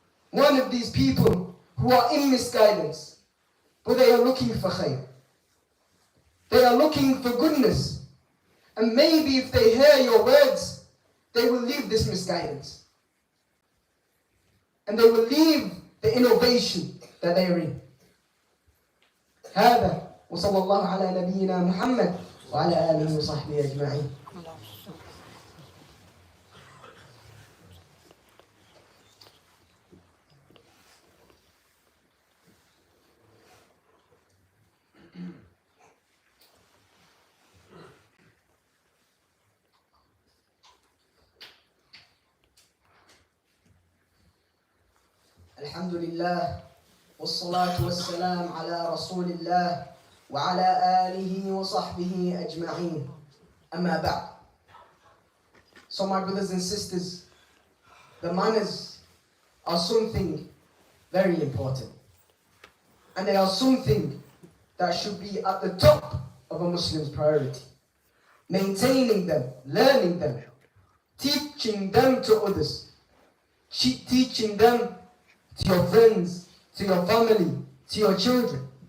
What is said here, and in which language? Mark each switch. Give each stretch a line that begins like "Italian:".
English: One of these people who are in misguidance, but they are looking for khayr. They are looking for goodness. And maybe if they hear your words, they will leave this misguidance. And they will leave the innovation that they are in.
Arabic: هذا وصلى الله على نبينا محمد وعلى آله وصحبه أجمعين. الحمد لله والصلاة والسلام على رسول الله وعلى آله وصحبه أجمعين. أما بعد.
English: So my brothers and sisters, the manners are something very important. And they are something that should be at the top of a Muslim's priority. Maintaining them, learning them, teaching them to others, teaching them to your friends, to your family, to your children.